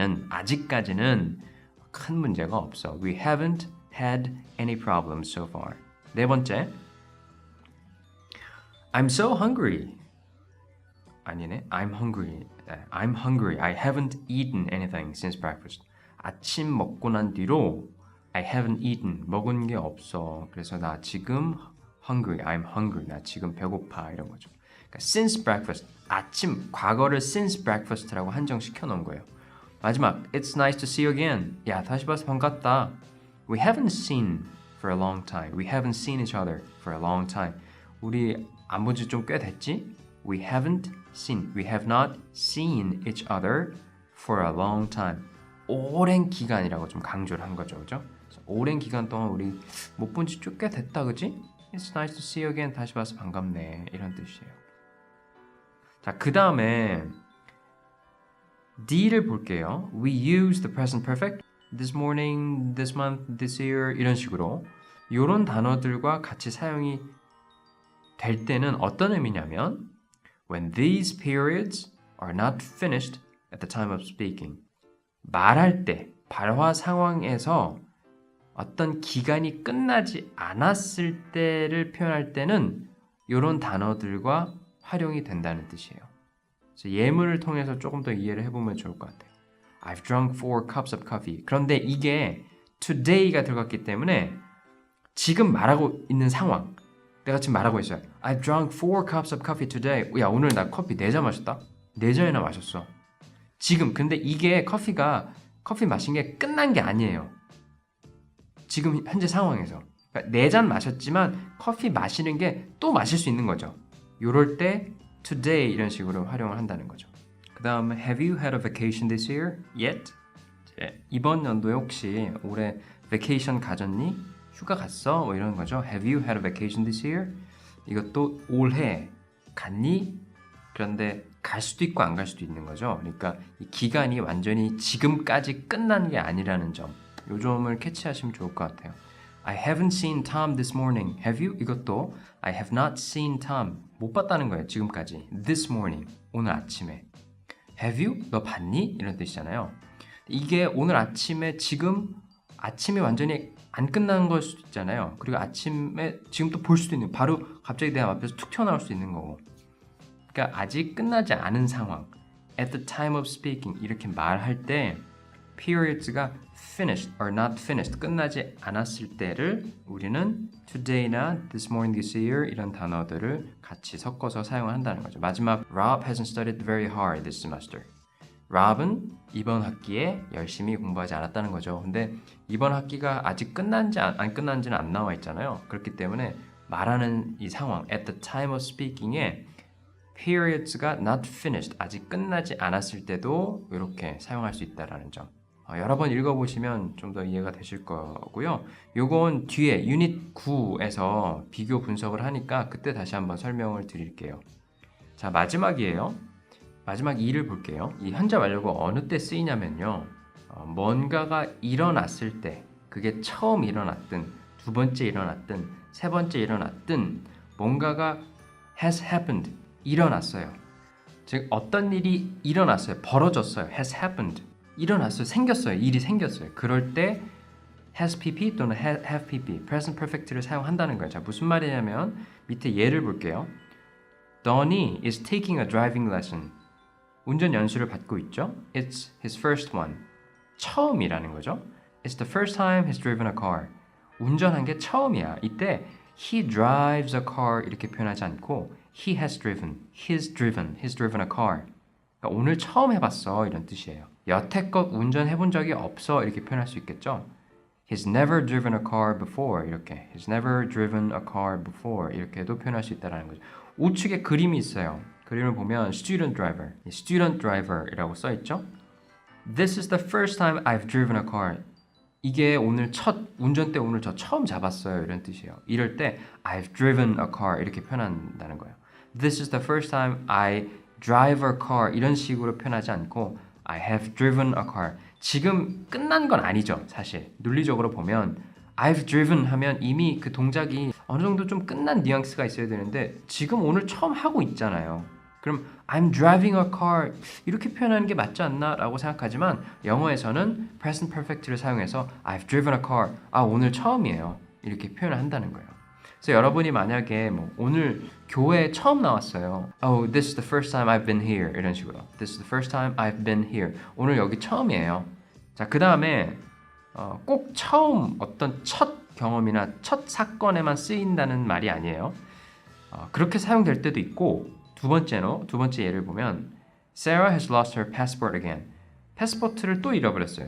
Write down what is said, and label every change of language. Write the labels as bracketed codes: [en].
[ko] 아직까지는 큰 문제가 없어. [en] We haven't had any problems so far. [ko] 네 번째, [en] I'm so hungry. [ko] 아니네, [en] I'm hungry. I'm hungry. I haven't eaten anything since breakfast. [ko] 아침 먹고 난 뒤로 [en] I haven't eaten. [ko] 먹은 게 없어. 그래서 나 지금 hungry. [en] I'm hungry. [ko] 나 지금 배고파. 이런 거죠. 그러니까 [en] since breakfast. [ko] 아침, 과거를 [en] since breakfast [ko] 라고 한정시켜 놓은 거예요. [en] 마지막, it's nice to see you again. [ko] 야, 다시 봐서 반갑다. [en] We haven't seen for a long time. We haven't seen each other for a long time. [ko] 우리 안 본 지 좀 꽤 됐지? [en] We haven't seen. We have not seen each other for a long time. [ko] 오랜 기간이라고 좀 강조를 한 거죠. 그죠? 오랜 기간 동안 우리 못 본 지 좀 꽤 됐다. 그지? [en] It's nice to see you again. [ko] 다시 봐서 반갑네. 이런 뜻이에요. 자, 그 다음에 D를 볼게요. [en] We use the present perfect this morning, this month, this year [ko] 이런 식으로 이런 단어들과 같이 사용이 될 때는 어떤 의미냐면 [en] When these periods are not finished at the time of speaking [ko] 말할 때, 발화 상황에서 어떤 기간이 끝나지 않았을 때를 표현할 때는 이런 단어들과 활용이 된다는 뜻이에요. 그래서 예문을 통해서 조금 더 이해를 해보면 좋을 것 같아요. [en] I've drunk 4 cups of coffee. [ko] 그런데 이게 today가 들어갔기 때문에 지금 말하고 있는 상황, 내가 지금 말하고 있어요. [en] I've drunk 4 cups of coffee today. [ko] 야, 오늘 나 커피 4잔 마셨다? 4잔이나 마셨어. 지금, 근데 이게 커피 마신 게 끝난 게 아니에요. 지금 현재 상황에서. 그러니까 4잔 마셨지만 커피 마시는 게 또 마실 수 있는 거죠. 요럴 때 today 이런 식으로 활용을 한다는 거죠. 그 다음에 [en] Have you had a vacation this year yet? [ko] 이번 연도에 혹시 올해 vacation 가졌니? 휴가 갔어? 뭐 이런 거죠. [en] Have you had a vacation this year? [ko] 이것도 올해 갔니? 그런데 갈 수도 있고 안 갈 수도 있는 거죠. 그러니까 이 기간이 완전히 지금까지 끝난 게 아니라는 점. 요 점을 캐치하시면 좋을 것 같아요. [en] I haven't seen Tom this morning. Have you? [ko] 이것도 [en] I have not seen Tom. [ko] 못 봤다는 거예요. 지금까지. [en] This morning. [ko] 오늘 아침에. [en] Have you? [ko] 너 봤니? 이런 뜻이잖아요. 이게 오늘 아침에 아침이 완전히 안 끝난 걸 수도 있잖아요. 그리고 아침에 지금 또 볼 수도 있는 바로 갑자기 내 앞에서 툭 튀어나올 수도 있는 거고. 그러니까 아직 끝나지 않은 상황. [en] At the time of speaking [ko] 이렇게 말할 때 periods가 [en] finished or not finished [ko] 끝나지 않았을 때를 우리는 today나 [en] this morning, this year [ko] 이런 단어들을 같이 섞어서 사용을 한다는 거죠. [en] 마지막 Rob hasn't studied very hard this semester. [ko] Rob은 이번 학기에 열심히 공부하지 않았다는 거죠. 근데 이번 학기가 아직 끝난지 안 끝난지는 안 나와 있잖아요. 그렇기 때문에 말하는 이 상황 [en] at the time of speaking [ko] 에 periods가 [en] not finished [ko] 아직 끝나지 않았을 때도 이렇게 사용할 수 있다라는 점. 여러 번 읽어보시면 좀 더 이해가 되실 거고요. 요건 뒤에 유닛 9에서 비교 분석을 하니까 그때 다시 한번 설명을 드릴게요. 자, 마지막이에요. 마지막 2를 볼게요. 이 현재 완료가 어느 때 쓰이냐면요. 뭔가가 일어났을 때, 그게 처음 일어났든, 두 번째 일어났든, 세 번째 일어났든, 뭔가가 [en] has happened, [ko] 일어났어요. 즉, 어떤 일이 일어났어요. 벌어졌어요. [en] has happened. [ko] 일어났어요. 생겼어요. 일이 생겼어요. 그럴 때 has pp 또는 have pp, present perfect를 사용한다는 거예요. 자, 무슨 말이냐면 밑에 예를 볼게요. [en] Donnie is taking a driving lesson. [ko] 운전 연수를 받고 있죠. [en] It's his first one. [ko] 처음이라는 거죠. [en] It's the first time he's driven a car. [ko] 운전한 게 처음이야. 이때 [en] he drives a car [ko] 이렇게 표현하지 않고 [en] he has driven, he's driven a car. [ko] 그러니까 오늘 처음 해봤어 이런 뜻이에요. 여태껏 운전해본 적이 없어 이렇게 표현할 수 있겠죠. [en] He's never driven a car before 이렇게 He's never driven a car before 이렇게도 표현할 수 있다는 거죠. [ko] 우측에 그림이 있어요. 그림을 보면 student driver이라고 써있죠. [en] This is the first time I've driven a car. [ko] 이게 오늘 운전대 오늘 저 처음 잡았어요 이런 뜻이에요. 이럴 때 [en] I've driven a car [ko] 이렇게 표현한다는 거예요. [en] This is the first time I drive a car [ko] 이런 식으로 표현하지 않고 [en] I have driven a car. [ko] 지금 끝난 건 아니죠, 사실. 논리적으로 보면 [en] I've driven [ko] 하면 이미 그 동작이 어느 정도 좀 끝난 뉘앙스가 있어야 되는데 지금 오늘 처음 하고 있잖아요. 그럼 [en] I'm driving a car [ko] 이렇게 표현하는 게 맞지 않나? 라고 생각하지만 영어에서는 present perfect를 사용해서 [en] I've driven a car [ko] 오늘 처음이에요. 이렇게 표현을 한다는 거예요. 그래서 여러분이 만약에 오늘 교회에 처음 나왔어요. [en] Oh, this is the first time I've been here. [ko] 이런 식으로. [en] This is the first time I've been here. [ko] 오늘 여기 처음이에요. 자, 그 다음에 꼭 처음 어떤 첫 경험이나 첫 사건에만 쓰인다는 말이 아니에요. 그렇게 사용될 때도 있고 두 번째 예를 보면 [en] Sarah has lost her passport again. [ko] 패스포트를 또 잃어버렸어요.